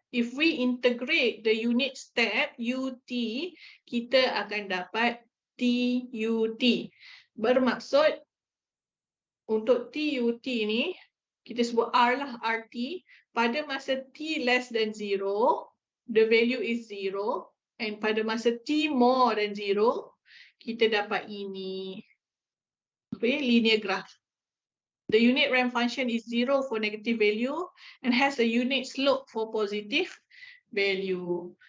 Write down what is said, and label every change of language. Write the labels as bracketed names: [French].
[English] If we integrate the unit step UT, [Malay] kita akan dapat TUT. Bermaksud untuk TUT ni, kita sebut R lah, RT. Pada masa [English] T less than 0, the value is 0. And [Malay] pada masa T [English] more than [Malay] 0, kita dapat ini. [English] Okay, linear graph. The unit ramp function is 0 for negative value and has a unit slope for positive value.